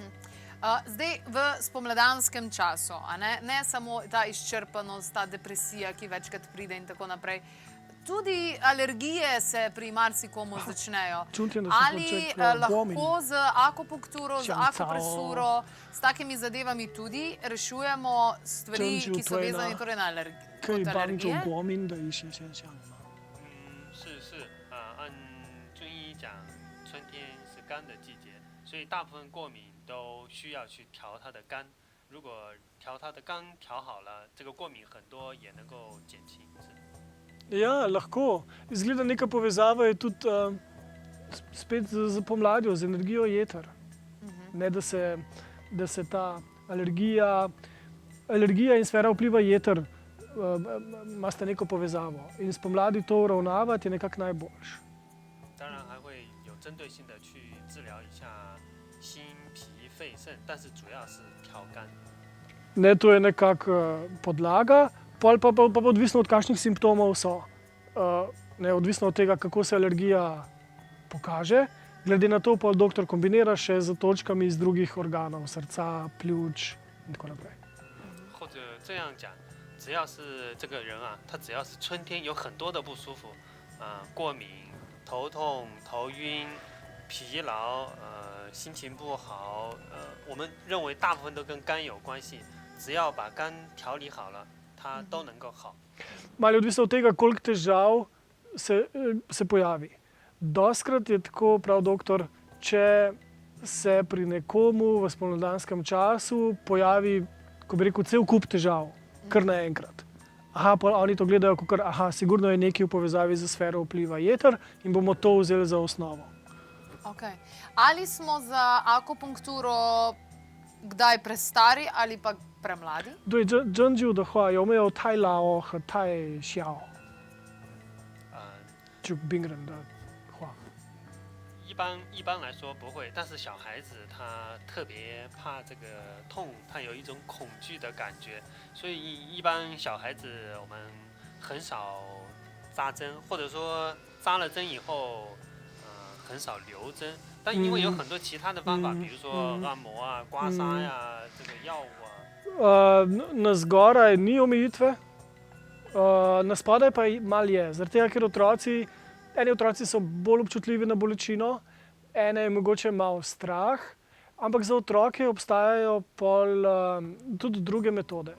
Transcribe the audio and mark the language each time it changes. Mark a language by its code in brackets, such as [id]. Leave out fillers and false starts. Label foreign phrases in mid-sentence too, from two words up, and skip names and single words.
[sl] Zdaj v spomladanskem času, ne samo ta izčrpanost, ta depresija, ki večkrat pride in tako naprej, tudi alergije se pri marsikomu začnejo. Ali lahko z akupunkturo, z akupresuro, s takimi zadevami tudi rešujemo stvari, ki so vezane torej na alergije? [zh] 可以帮助过敏的一些现象吗？是按中医讲，春天是肝的季节，所以大部分过敏都需要去调它的肝。如果调它的肝调好了，这个过敏很多也能够减轻。 [sl] Ja, lahko. Izgleda neka povezava je tudi spet z pomladjo, z energijo jeter. Ne, da se ta alergija in sfera vpliva jeter imata neko povezavo. In spomladi to uravnavati je nekako najboljše. [zh] 当然还会有针对性的去治疗一下心、脾、肺、肾，但是主要是调肝。 [sl] Ne, to je nekako podlaga. Pa odvisno od kakšnih simptomov so. ne, odvisno od tega, kako se alergija pokaže. Glede na to pa doktor kombinira še z točkami iz drugih organov, srca, pljuč in tako naprej. [zh] 或者这样讲，只要是这个人啊，他只要是春天有很多的不舒服，过敏、头痛、头晕、疲劳，心情不好，我们认为大部分都跟肝有关系。只要把肝调理好了，它都能够好。 [sl] Malo je odvisno od tega, koliko težav se pojavi. Doskrat je tako, prav doktor, če se pri nekomu v spomladanskem času pojavi, ko bi rekel, cel kup težav, kar naenkrat. Aha, pa oni to gledajo kot, aha, sigurno je nekaj v povezavi z sfero vpliva jeter in bomo to vzeli za osnovo. Okay. Ali smo za akupunkturo kdaj prestari ali pa premladi? [zh] 对，针灸的话有没有太老和太小？就病人的话，一般来说不会，但是小孩子他特别怕这个痛，他有一种恐惧的感觉，所以一般小孩子我们很少扎针，或者说扎了针以后，很少留针。但因为有很多其他的方法，比如说按摩啊、刮痧呀、这个药物啊。 [sl] na zgoraj ni omejitve, na spodaj pa malo je. Zaradi tega, ker eni otroci so bolj občutljivi na bolečino, ene je mogoče malo strah, ampak za otroke obstajajo tudi druge metode.